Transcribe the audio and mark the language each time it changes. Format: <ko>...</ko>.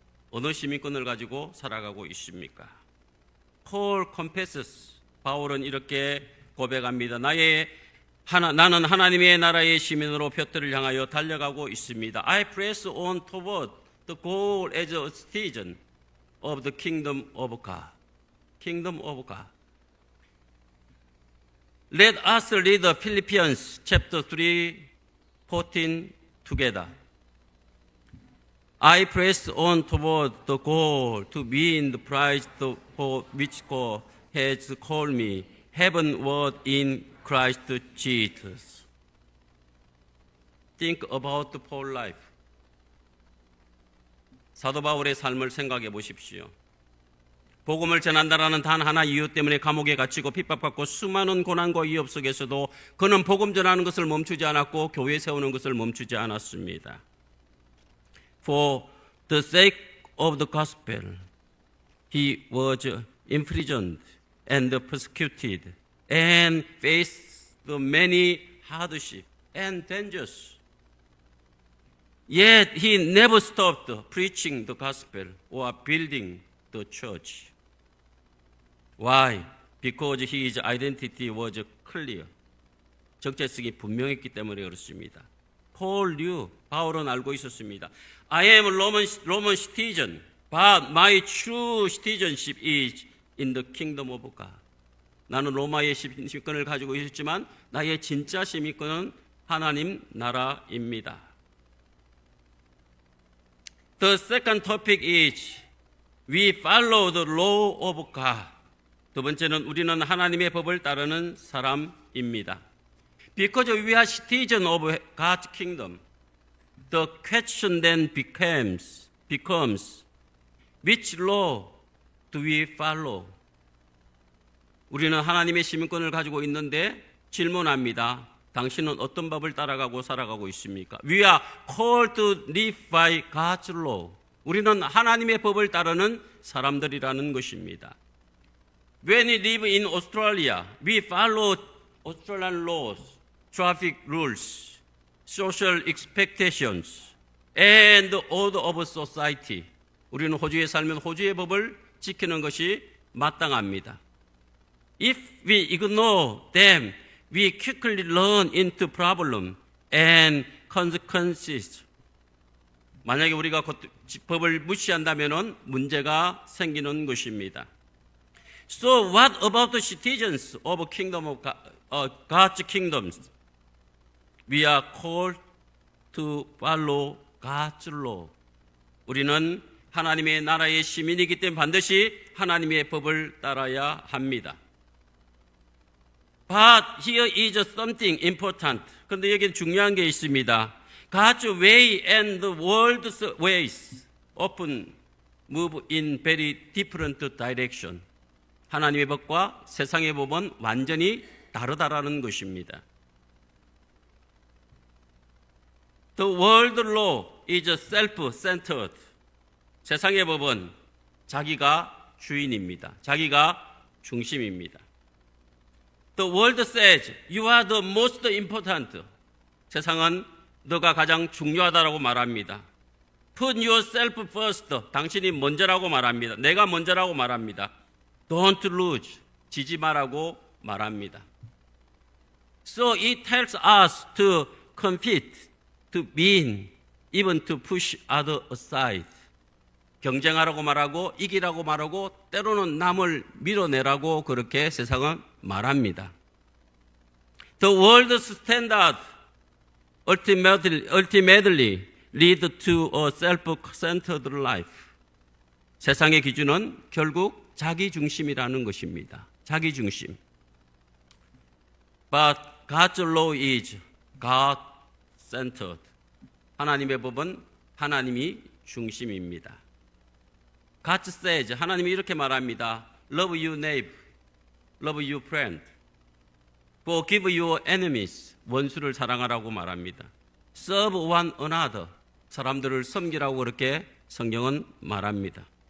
<ko>어느 시민권을 가지고 살아가고 있습니까?</ko> <en>Paul confesses.</en> <ko>바울은 이렇게 고백합니다. 나는 하나님의 나라의 시민으로 표대를 향하여 달려가고 있습니다.</ko> <en>I press on toward the goal as a citizen of the kingdom of God. Kingdom of God. Let us read Philippians chapter 3:14 together. I press on toward the goal to win the prize for which God has called me heavenward in Christ Jesus. Think about the Paul life.</en> <ko>사도 바울의 삶을 생각해 보십시오. 복음을 전한다라는 단 하나 이유 때문에 감옥에 갇히고 핍박받고 수많은 고난과 위협 속에서도 그는 복음 전하는 것을 멈추지 않았고 교회 세우는 것을 멈추지 않았습니다.</ko> <en>For the sake of the gospel, he was imprisoned and persecuted and faced many hardships and dangers. Yet he never stopped preaching the gospel or building the church. Why? Because his identity was clear.</en> <ko>정체성이 분명했기 때문에 그렇습니다.</ko> <en>Paul knew,</en> <ko>바울은 알고 있었습니다.</ko> <en>I am a Roman citizen, but my true citizenship is in the kingdom of God.</en> <ko>나는 로마의 시민권을 가지고 있었지만 나의 진짜 시민권은 하나님 나라입니다.</ko> <en>The second topic is we follow the law of God.</en> <ko>두 번째는 우리는 하나님의 법을 따르는 사람입니다.</ko> <en>Because we are citizens of God's kingdom, the question then becomes which law do we follow?</en> <ko>우리는 하나님의 시민권을 가지고 있는데 질문합니다. 당신은 어떤 법을 따라가고 살아가고 있습니까?</ko> <en>We are called to live by God's law.</en> <ko>우리는 하나님의 법을 따르는 사람들이라는 것입니다.</ko> <en>When we live in Australia, we follow Australian laws, traffic rules, social expectations, and the order of society.</en> <ko>우리는 호주에 살면 호주의 법을 지키는 것이 마땅합니다.</ko> <en>If we ignore them, we quickly run into problem and consequences.</en> <ko>만약에 우리가 법을 무시한다면 문제가 생기는 것입니다.</ko> <en>So what about the citizens of kingdom of God, God's kingdoms? We are called to follow God's law.</en> <ko>우리는 하나님의 나라의 시민이기 때문에 반드시 하나님의 법을 따라야 합니다.</ko> <en>But here is something important.</en> <ko>그런데 여기는 중요한 게 있습니다.</ko> <en>God's way and the world's ways often move in very different direction.</en> <ko>하나님의 법과 세상의 법은 완전히 다르다라는 것입니다.</ko> <en>The world law is self-centered.</en> <ko>세상의 법은 자기가 주인입니다. 자기가 중심입니다.</ko> <en>The world says you are the most important.</en> <ko>세상은 너가 가장 중요하다라고 말합니다.</ko> <en>Put yourself first.</en> <ko>당신이 먼저라고 말합니다. 내가 먼저라고 말합니다.</ko> <en>Don't lose.</en> <ko>지지 마라고 말합니다.</ko> <en>So it tells us to compete, to win, even to push others aside.</en> <ko>경쟁하라고 말하고 이기라고 말하고 때로는 남을 밀어내라고 그렇게 세상은 말합니다.</ko> <en>The world's standard ultimately lead to a self-centered life.</en> <ko>세상의 기준은 결국 자기 중심이라는 것입니다. 자기 중심.</ko> <en>But God's law is God-centered.</en> <ko>하나님의 법은 하나님이 중심입니다.</ko> <en>God says,</en> <ko>하나님이 이렇게 말합니다.</ko> <en>Love your neighbor, love your friend. Forgive your enemies.</en> <ko>원수를 사랑하라고 말합니다.</ko> <en>Serve one another.</en> <ko>사람들을 섬기라고 그렇게 성경은 말합니다.</ko>